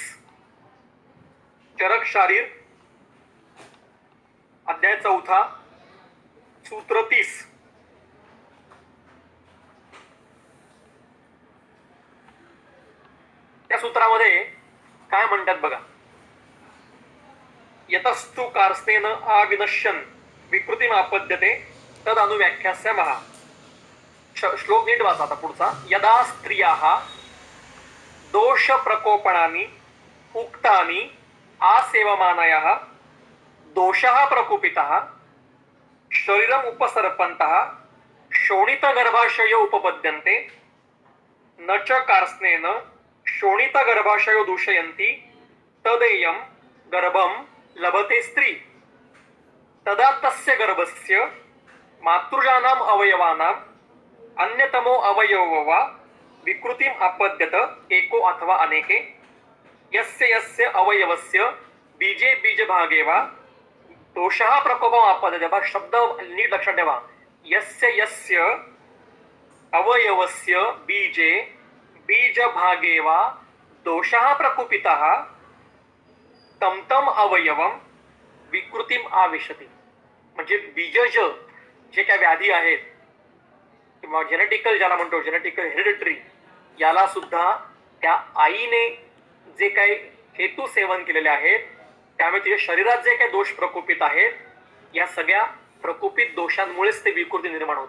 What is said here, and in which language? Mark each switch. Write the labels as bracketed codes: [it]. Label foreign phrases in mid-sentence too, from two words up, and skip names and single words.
[mr] चरक शारीर अध्याय 4, सूत्र 30. त्या सूत्रामध्ये काय म्हणतात बघा. [sa] यतस्तु कार्स्तेन अविनश्यन् विकृतिमापद्यते तद अनुव्याख्यास्य महा. [mr] श्लोक नीट वाचा आता पुढचा. [sa] यदा स्त्रियाः दोष प्रकोपणानि उक्तानि आसेवमानयः दोषः प्रकुपितः शरीरम उपसर्पन्तः शोणितगर्भाशयो उपपद्यन्ते न च कार्स्नेन शोणितगर्भाशयो दूषयन्ति तदेयं गर्भं लभते स्त्री. तदा तस्य गर्भस्य मातृजानाम् अवयवानाम् अन्यतमो अवयवो वा विकृतिम् आपद्यत एको अथवा अनेके. यस्य यस्य अवयवस्य बीजे बीजभागे वा दोषः प्रकोपम् आपद्यते. [mr] शब्द नीट लक्षात ठेवा. [sa] यस्य यस्य अवयवस्य बीजे बीजभागे वा दोषः प्रकुपितः तं तं अवयवं विकृतिम आविशति. [mr] म्हणजे बीजज जे काय व्याधी आहेत किंवा जेनेटिकल, ज्याला म्हणतो [en] genetical hereditary, [mr] याला सुद्धा त्या आईने जे काही हेतू सेवन केलेले आहेत त्यामुळे तिच्या शरीरात जे काही दोष प्रकोपित आहेत, या सगळ्या प्रकोपित दोषांमुळेच ते विकृती निर्माण होते.